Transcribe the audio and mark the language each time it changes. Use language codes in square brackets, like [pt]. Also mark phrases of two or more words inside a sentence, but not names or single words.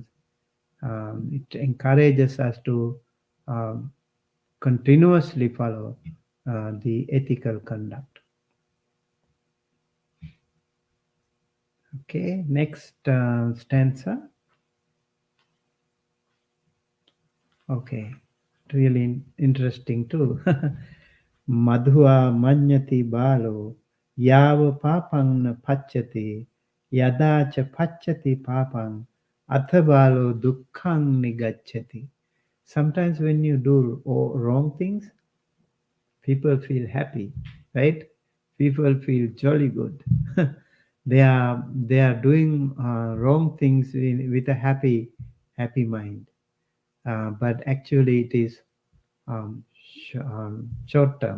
[en] It encourages us to um, continuously follow the ethical conduct. Okay, next stanza. Okay, really interesting too. [pi] Madhua manyati balo yava papang na pachati yada cha pachati papang athabalo dukkhang nigachati. [en] Sometimes when you do wrong things, people feel happy, right? People feel jolly good. They are doing wrong things with a happy mind, but actually it is short term.